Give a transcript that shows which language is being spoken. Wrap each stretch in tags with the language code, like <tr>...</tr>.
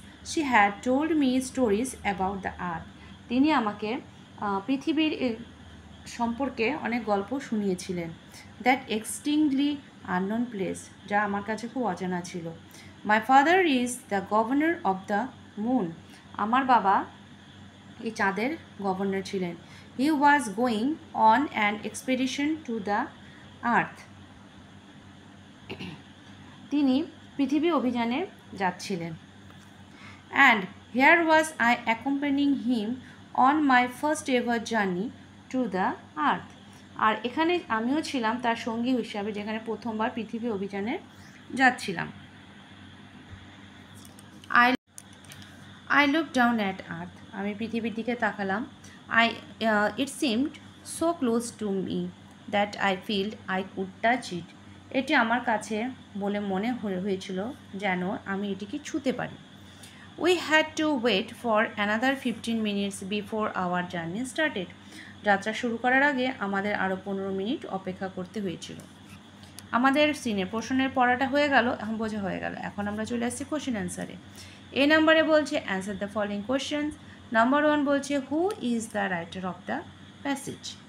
<en>She had told me stories about the earth.</en> <bn>তিনি আমাকে পৃথিবীর সম্পর্কে অনেক গল্প শুনিয়েছিলেন।</bn> <en>That extinctly unknown place,</en> <bn>যা আমার কাছে খুব অজানা ছিল।</bn> <en>My father is the governor of the moon.</en> <bn>আমার বাবা এই চাঁদের গভর্নর ছিলেন।</bn> <en>He was going on an expedition to the earth.</en> <bn>তিনি পৃথিবী অভিযানে যাচ্ছিলেন।</bn> <en>And here was I accompanying him on my first ever journey to the earth.</en> <bn>আর এখানে আমিও ছিলাম তার সঙ্গী হিসাবে, যেখানে প্রথমবার পৃথিবী অভিযানে যাচ্ছিলাম।</bn> <en>I looked down at earth.</en> <bn>আমি পৃথিবীর দিকে তাকালাম।</bn> <en>It seemed so close to me that I felt I could touch it.</en> <bn>এটি আমার কাছে বলে মনে হয়েছিল যেন আমি এটিকে ছুঁতে পারি।</bn> <en>We had to wait for another 15 minutes before our journey started.</en> <bn>যাত্রা শুরু করার আগে আমাদের আরও 15 মিনিট অপেক্ষা করতে হয়েছিল। আমাদের সিনের পোর্শনের পড়াটা হয়ে গেল, এখন বোঝা হয়ে গেল। এখন আমরা চলে আসছি কোশ্চেন অ্যান্সারে। এ নাম্বারে বলছে</bn> <en>Answer the following questions. Number 1 বলছে who is the writer of the passage.</en>